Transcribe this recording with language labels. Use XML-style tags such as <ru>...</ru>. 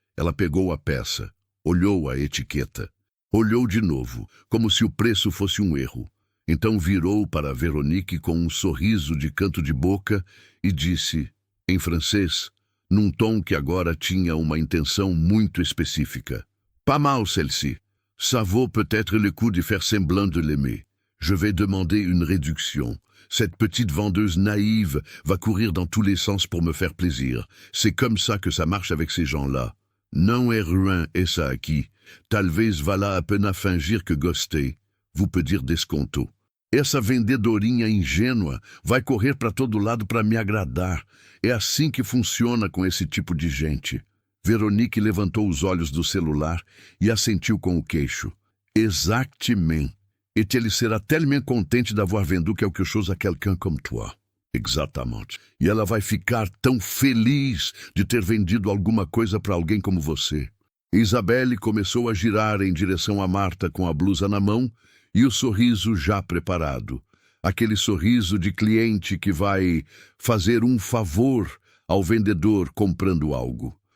<pt>Ela pegou a peça, olhou a etiqueta. Olhou de novo, como se o preço fosse um erro. Então virou para Veronique com um sorriso de canto de boca e disse, em francês, num tom que agora tinha uma intenção muito específica.</pt> <fr>Pas mal, celle-ci. Ça vaut peut-être le coup de faire semblant de l'aimer. Je vais demander une réduction. Cette petite vendeuse naïve va courir dans tous les sens pour me faire plaisir. C'est comme ça que ça marche avec ces gens-là.</fr> <pt>Não é ruim essa aqui. Talvez valha a pena fingir que gostei. Vous peut dire desconto. Essa vendedorinha ingênua vai correr para todo lado para me agradar. É assim que funciona com esse tipo de gente. Veronique levantou os olhos do celular e assentiu com o queixo.</pt> <fr>Exactement. Et elle sera tellement contente d'avoir vendu quelque chose à quelqu'un comme toi.</fr> <pt>Exatamente. E ela vai ficar tão feliz de ter vendido alguma coisa para alguém como você. Isabelle começou a girar em direção a Marta com a blusa na mão e o sorriso já preparado. Aquele sorriso de cliente que vai fazer um favor ao vendedor comprando algo.</pt>